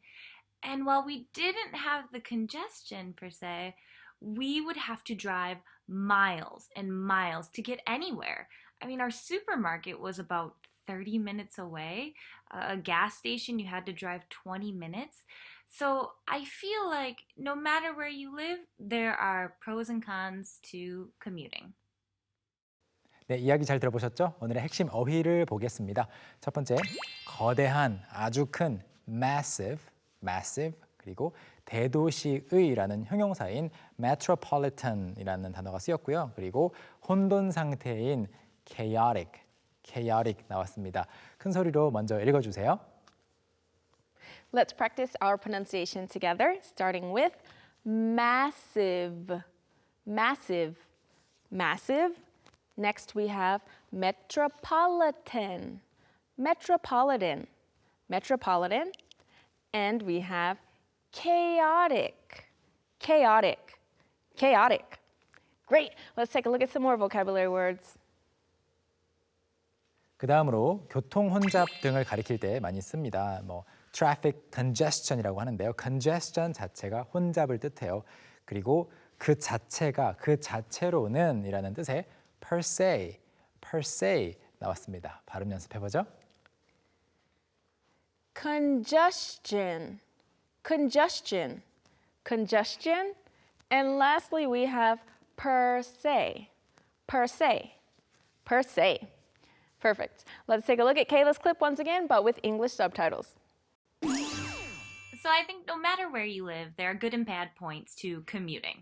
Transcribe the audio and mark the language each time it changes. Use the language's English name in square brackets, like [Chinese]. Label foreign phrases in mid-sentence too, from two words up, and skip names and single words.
[English] And while we didn't have the congestion per se, we would have to drive miles and miles to get anywhere. I mean, our supermarket was about 30 minutes away. A gas station, you had to drive 20 minutes. So I feel like no matter where you live, there are pros and cons to commuting. [Korean] 네, 이야기 잘 들어보셨죠? 오늘의 핵심 어휘를 보겠습니다. 첫 번째, 거대한, 아주 큰, massive, 그리고 대도시의라는 형용사인 metropolitan이라는 단어가 쓰였고요. 그리고 혼돈 상태인 chaotic 나왔습니다. 큰 소리로 먼저 읽어주세요. [English] Let's practice our pronunciation together, starting with massive. Next we have metropolitan. And we have chaotic. Great. Let's take a look at some more vocabulary words. [Korean] 그 다음으로 교통 혼잡 등을 가리킬 때 많이 씁니다. [English] traffic congestion [Korean] 이라고 하는데요. congestion 자체가 혼잡을 뜻해요. 그리고 그 자체로는 이라는 뜻의 [English] per se [Korean] 나왔습니다. 발음 연습해보죠. [English] Congestion. And lastly, we have per se. Perfect. Let's take a look at Kayla's clip once again, but with English subtitles. So I think no matter where you live, there are good and bad points to commuting.